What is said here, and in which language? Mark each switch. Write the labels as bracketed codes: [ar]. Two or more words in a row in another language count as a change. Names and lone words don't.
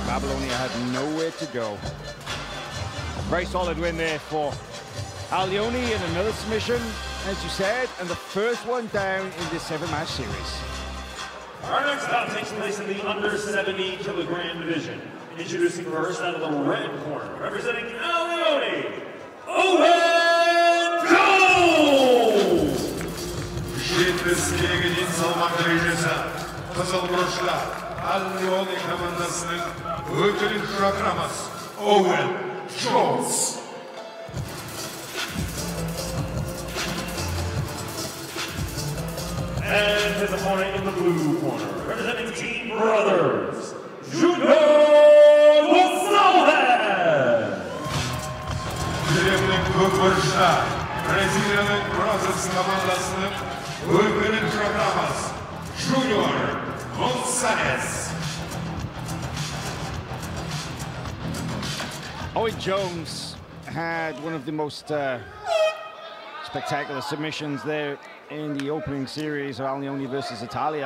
[en] Babylonia had nowhere to go. Very solid win there for Leone, and another submission, as you said, and the first one down in this 7-match series. Our next bout takes place in the under 70 kilogram division. Introducing first out of the red corner, representing Leone, Owen Jones! [kk] Жетпіске дейін салмақ дәрежесі қызыл бұрышта Leone командасының өкілін шақырамыз Owen Jones. [en] And his opponent in the blue corner, representing Team Brothers, Junior! [kk] Көкбұрышта Бразилияның Brothers командасының өкілін шақырамыз Junior Gonzalez. [en] Owen Jones had one of the most spectacular submissions there in the opening series of Leone versus Italia.